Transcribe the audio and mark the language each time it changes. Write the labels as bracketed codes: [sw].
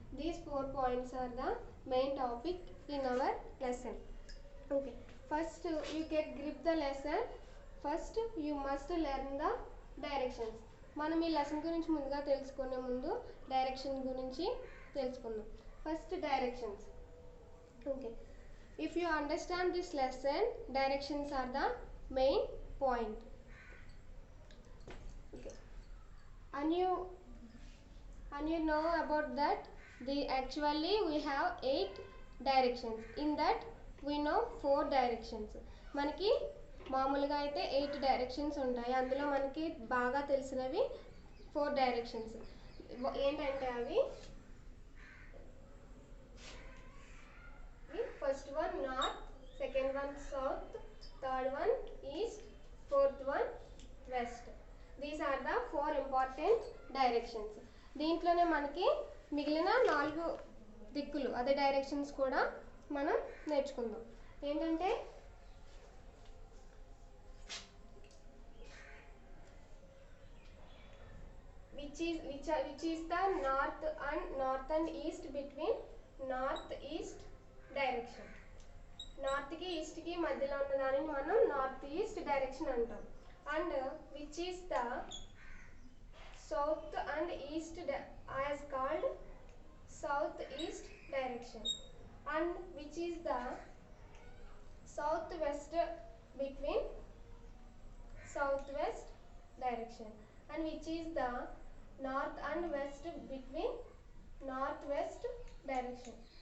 [en] These 4 points are the main topic in our lesson. Okay, first you get grip the lesson. First you must learn the directions. [te] మనం ఈ lesson గురించి ముందుగా తెలుసుకునే ముందు direction గురించి తెలుసుకుందాం. [en] First directions. Okay, if you understand this lesson, directions are the main point. Okay, and you know about that actually we have 8 directions. In that we know 4 directions. [te] మనకి మామూలుగా అయితే 8 డైరెక్షన్స్ ఉంటాయి. అందులో మనకి బాగా తెలిసినవి 4 డైరెక్షన్స్. ఏంటంటే అవి first one north, second one south, third one is to, fourth one west. [en] These are the 4 important directions. [te] దీంట్లోనే మనకి మిగిలిన 4 దిక్కులు అదే డైరెక్షన్స్ కూడా మనం నేర్చుకుందాం. ఏంటంటే [en] which is the north and east between north east direction. [te] North కి ఈస్ట్ కి మధ్యలో ఉన్న దానిని మనం నార్త్ ఈస్ట్ డైరెక్షన్ అంటాం. [en] And which is the south and east as called south east direction, and which is the southwest between southwest direction, and which is the north and west between northwest direction.